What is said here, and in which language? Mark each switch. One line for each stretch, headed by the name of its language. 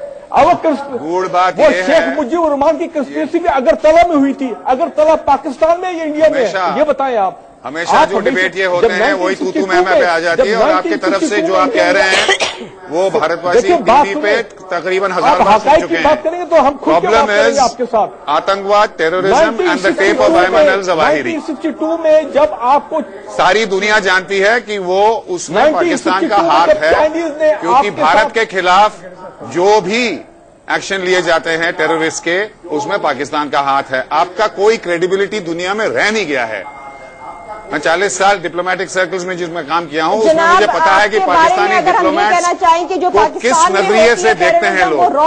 Urdu: وہ شیخ مجیب الرحمان کی کنسپریسی بھی اگر طلع میں ہوئی تھی, اگر طلع پاکستان میں یا انڈیا میں, یہ بتائیں آپ. ہمیشہ جو ڈیبیٹ یہ ہوتے ہیں وہی تو میں پہ آ جاتی ہے, اور آپ کی طرف سے جو آپ کہہ رہے ہیں وہ بھارت واسی گنتی پہ تقریباً 1000 بار سن چکے ہیں.
English: Problem is آتنکواد, terrorism and the type of Ayman al Zawahiri.
Urdu: 1962 میں جب آپ کو ساری دنیا جانتی ہے کہ وہ اس میں پاکستان کا ہاتھ ہے, کیونکہ بھارت کے خلاف جو بھی ایکشن لیے جاتے ہیں ٹیررسٹ کے, اس میں پاکستان کا ہاتھ ہے. آپ کا کوئی کریڈیبلٹی دنیا میں رہ نہیں گیا ہے. میں 40 سال ڈپلومیٹک سرکلز میں جس میں کام کیا ہوں, اس میں مجھے پتا ہے کہ پاکستانی ڈپلومیٹس کو کس نظریے سے دیکھتے ہیں لوگ.